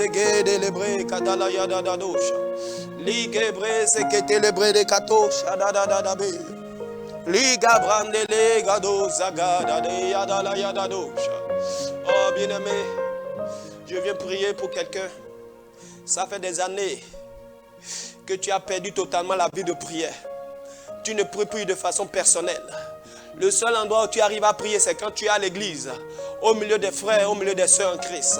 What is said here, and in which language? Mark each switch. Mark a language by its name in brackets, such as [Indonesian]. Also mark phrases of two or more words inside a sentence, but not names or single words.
[French] gay de lebre katala ya da da dosh, ligue breze que te lebre de katosh da da da da be, liga brandele gado zaga de ya da la ya da dosh. Oh bien-aimé, je viens prier pour quelqu'un. Ça fait des années que tu as perdu totalement la vie de prière. Tu ne pries plus de façon personnelle. Le seul endroit où tu arrives à prier, c'est quand tu es à l'église, au milieu des frères, au milieu des sœurs en Christ.